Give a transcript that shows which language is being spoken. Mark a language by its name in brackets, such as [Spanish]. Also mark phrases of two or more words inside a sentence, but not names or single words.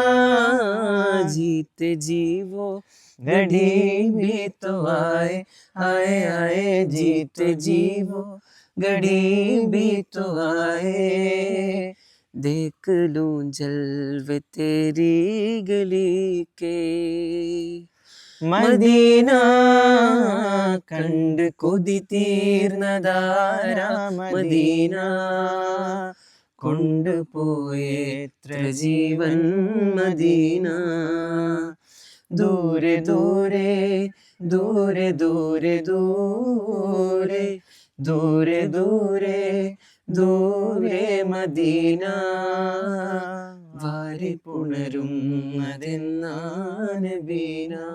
[Hindi] जीते जी वो घड़ी भी तो आए आए आए जीते जी वो घड़ी भी तो आए, देख लूं जलवे तेरी गली के. [Malayalam] മദീന കണ്ട് കൊതി തീർന്നതാരാ മദീന, കൊണ്ടുപോയെത്ര ജീവൻ മദീന. ദൂരെ ദൂരെ ദൂരെ ദൂരെ ദൂരെ ദൂരെ ദൂരെ ദൂരെ മദീന, വാരി പുണരും നബീന.